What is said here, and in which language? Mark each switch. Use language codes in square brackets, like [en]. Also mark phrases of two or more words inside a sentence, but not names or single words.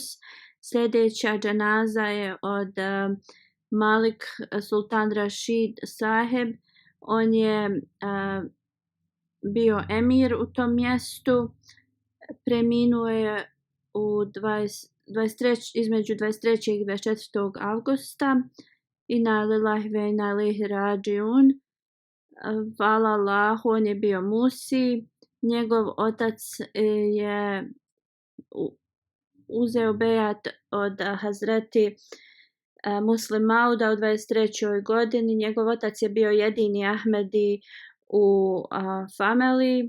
[bs] Sljedeća dženaza je od Malik Sultan Rashid saheb. On je bio emir u tom mjestu. Preminuo je između 23. i 24. augusta. [ar] إنا لله وإنا إليه راجعون. [bs] Hvala Allahu, on je bio Musi. Njegov otac je uzeo bejat od Hazreti Muslim Mauda u 23. godini. Njegov otac je bio jedini Ahmedi u familiji.